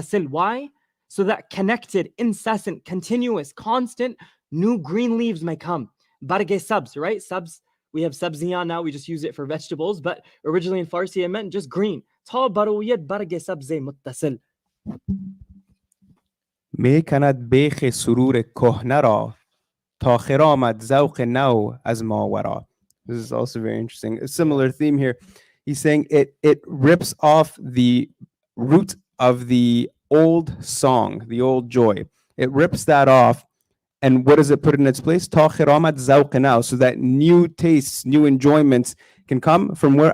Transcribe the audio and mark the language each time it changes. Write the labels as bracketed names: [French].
[English] Why? So that connected, incessant, continuous, constant, new green leaves may come. [Persian] Barge subs, [English] right? Subs, we have sabziyan now, we just use it for vegetables, but originally in Farsi it meant just green. [Persian] Ta baroyed barge sabze muttasil. میکند بیخ سرور کهنه را تا خرامد ذوق نو از ماورا. [English] This is also very interesting. A similar theme here. He's saying it rips off the root of the old song, the old joy. It rips that off, and what does it put in its place? [Persian] Ta khiramat zawq now, [English] so that new tastes, new enjoyments can come from where?